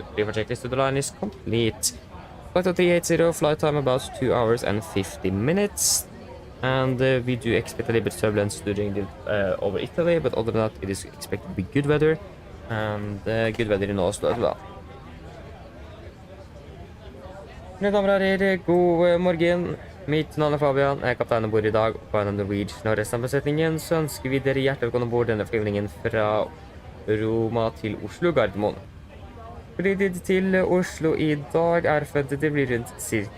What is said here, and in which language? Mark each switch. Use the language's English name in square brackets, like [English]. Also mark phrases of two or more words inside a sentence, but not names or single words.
[English] River checklist to the line is complete. Flight 380, flight time about 2 hours and 50 minutes. And we do expect a little bit of turbulence during the over Italy, but other than that, it is expected to be good weather, and good weather in Oslo as well. [Norwegian] Mine damer og herrer, god morgen. Mitt navn er Fabian, jeg er kaptein om bord i dag. På AMD Norwegian og resten av besetningen så ønsker vi dere hjertelig velkommen om bord denne flyvningen fra Roma til Oslo Gardermoen. Flytid til Oslo i dag er forventet det blir rundt ca.